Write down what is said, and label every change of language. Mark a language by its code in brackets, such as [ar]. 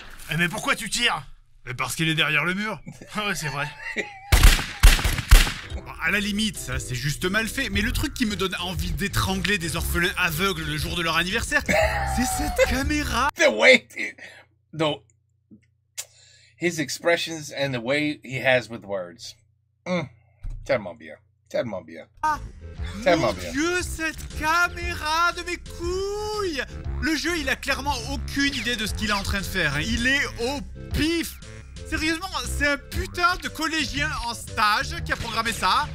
[fr] Eh mais pourquoi tu tires? Mais parce qu'il est derrière le mur. Ah ouais, c'est vrai. Bon, à la limite, ça c'est juste mal fait, mais le truc qui me donne envie d'étrangler des orphelins aveugles le jour de leur anniversaire, c'est cette caméra. [en] The way... No. His expressions and the way he has with words. [fr] Tellement bien. Tellement bien. Mon Dieu, cette caméra de mes couilles! Le jeu, il a clairement aucune idée de ce qu'il est en train de faire. Hein. Il est au pif. Sérieusement, c'est un putain de collégien en stage qui a programmé ça.